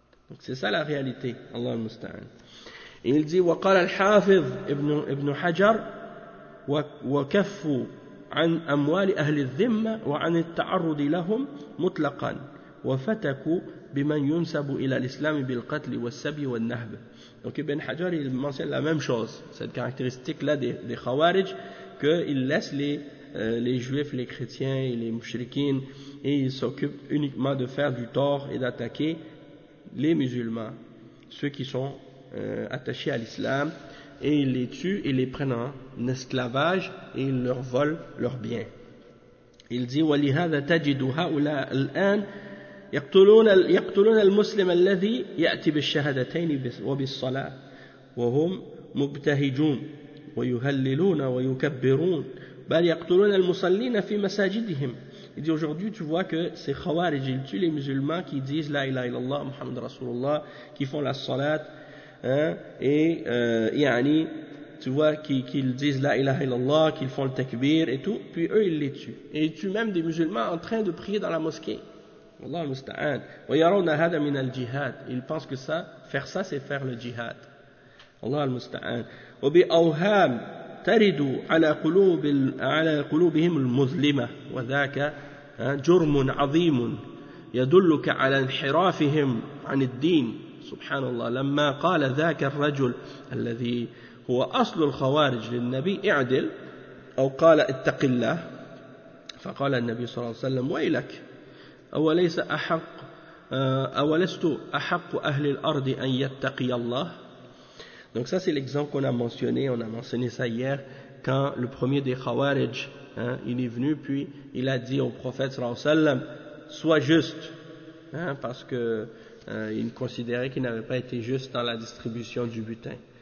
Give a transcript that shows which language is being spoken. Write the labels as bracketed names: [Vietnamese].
[French] Donc c'est ça la réalité, Allah al-Musta'an. Et il dit, « [Arabic] وقال الحافظ ابن حجر وكفوا عن أموال أهل الذمة وعن التعرض لهم مطلقا وفتكوا بمن ينسب إلى الإسلام بالقتل والسبي والنهب. [French] » Donc Ibn Hajar, il mentionne la même chose, cette caractéristique-là des Khawarij, qu'ils laissent les Juifs, les chrétiens et les mouchriquins, et ils s'occupent uniquement de faire du tort et d'attaquer les musulmans, ceux qui sont attachés à l'islam, et ils les tuent et les prennent en esclavage et ils leur volent leurs biens. Il dit, [Arabic] ولهذا تجد هؤلاء الآن يقتلون المسلم الذي يأتي بالشهادتين وبالصلاة وهم مبتهجون ويهللون ويكبرون بل يقتلون المصلين في مساجدهم. [French] Il dit, aujourd'hui tu vois que ces khawarij, ils tuent les musulmans qui disent [Arabic] la ilaha illallah Muhammad Rasulullah, [French] qui font la salat, hein, et yani, tu vois qu'ils disent la ilaha illallah, qu'ils font le takbir et tout, puis eux ils les tuent, et ils tuent même des musulmans en train de prier dans la mosquée. Allah musta'an. [Arabic] Wa yaruna hada min al jihad. [French] Ils pensent que ça, faire ça, c'est faire le jihad. [Arabic] Allah musta'an. Wa bi awham taridu ala qulubihim al muslima wa dhaka jurmun 'azimun yadulluka 'ala inhirafihim 'an ad-din. سبحان الله لما قال ذاك الرجل الذي هو أصل الخوارج للنبي اعدل أو قال اتق الله فقال النبي صلى الله عليه وسلم ويلك أولست أحق أهل الأرض أن يتقي الله. [French] Donc ça c'est l'exemple qu'on a mentionné, on a mentionné ça hier, quand le premier des Khawarij, hein, il est venu puis il a dit au prophète [Arabic] صلى الله عليه وسلم, [French] sois juste, hein, parce que il considérait qu'il n'avait pas été juste dans la distribution du butin.